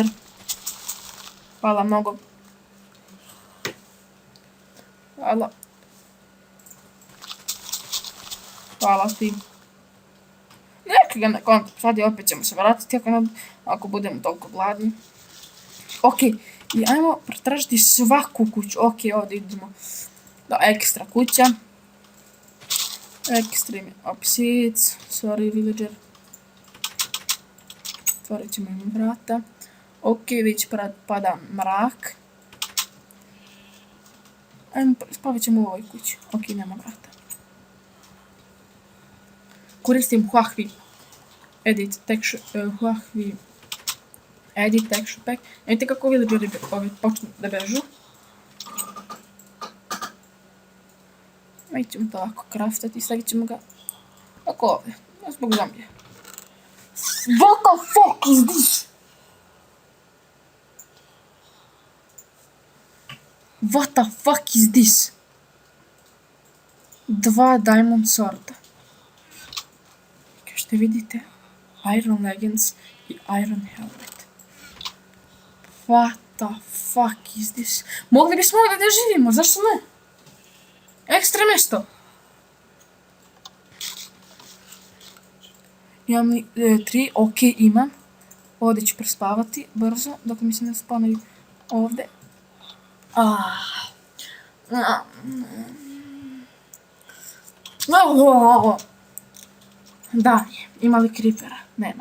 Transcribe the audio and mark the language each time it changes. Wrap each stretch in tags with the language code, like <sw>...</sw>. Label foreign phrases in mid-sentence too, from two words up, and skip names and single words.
<hr>Hvala mnogo. Hvala ti. Neka ga na kontu sad i opet ćemo se vratiti ako budemo toliko gladni. Ok, i ajmo pretražiti svaku kuću. Ok, ovdje idemo do ekstra kuća.</hr> <en>Extreme opposites. Sorry villager.</en> <hr>Otvorit ćemo im vrata. Ok, već pada mrak. Ajmo spavat ćemo u ovoj kući. Ok, nema vrata. Koristim Huahvi Edit Texture Pack. Vidite kako villageri počnu da bežu. Mi ćemo to ovako craftati, stavit ćemo ga oko ovdje, zbog zombije.</hr> <en>What the fuck is this? What the fuck is this?</en> <hr>2</hr> <en>diamond sworda.</en> <hr>Kao što vidite, iron leggings i iron helmet.</hr> <en>What the fuck is this?</en> <hr>Mogli bismo ovdje da živimo, zašto ne? Ekstra mjesto. Imam 3, ok, imam. Ovdje ću prespavati brzo, dok mi se ne spavaju ovdje. Da, ima li creepera? Nema.</hr>